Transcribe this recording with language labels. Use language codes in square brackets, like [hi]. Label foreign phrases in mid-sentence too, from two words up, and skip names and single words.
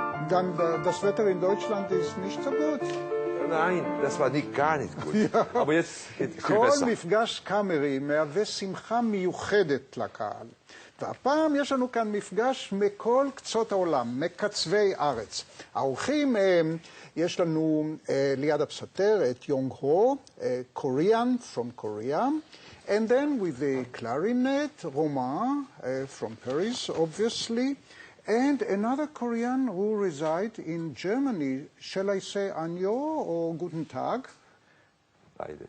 [de] dann das Wetter in Deutschland ist nicht so gut. Nein, das war nicht, gar nicht gut. Ja. Aber jetzt geht es viel [he] כל [de] besser. [he] מפגש קאמרי מהווה שמחה מיוחדת לקהל. והפעם יש לנו כאן מפגש מכל קצות העולם, מקצווי ארץ. האורחים הם, יש לנו ליד הפסנתר את יונג הו, [en] Korean from Korea, and then with the clarinet, Romain from Paris, obviously, and another Korean who resides in Germany. Shall I say Anyo or [de] Guten Tag? Beides.